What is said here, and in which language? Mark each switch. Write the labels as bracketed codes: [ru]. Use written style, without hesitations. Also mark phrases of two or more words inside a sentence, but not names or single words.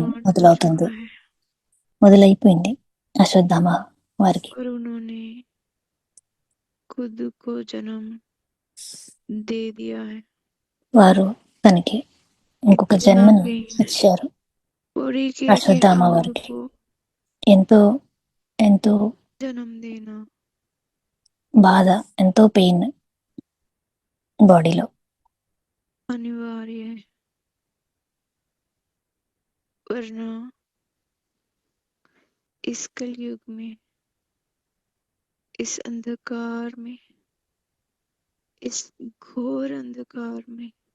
[hi] स्टार्ट हो [te] మొదలవుతుంది. [hi] चुका है [te] మొదలైపోయింది అశ్వత్థామ వారికి. [hi] और उन्होंने खुद को जन्म दे दिया है [te] వారు తనకి ఇంకొక [hi] इतना [te] జన్మను [hi] कि [te] ఇచ్చారు. [hi] पूरी के [te] అశ్వత్థామ [hi] खुद [te] వారికి [hi] को [te] ఎంతో ఎంతో [hi] जन्म देना [te] బాధ, ఎంతో పెయిన్ బాడీలో. [hi] अनिवार्य है वरना इस कलयुग में, इस अंधकार में, इस घोर अंधकार में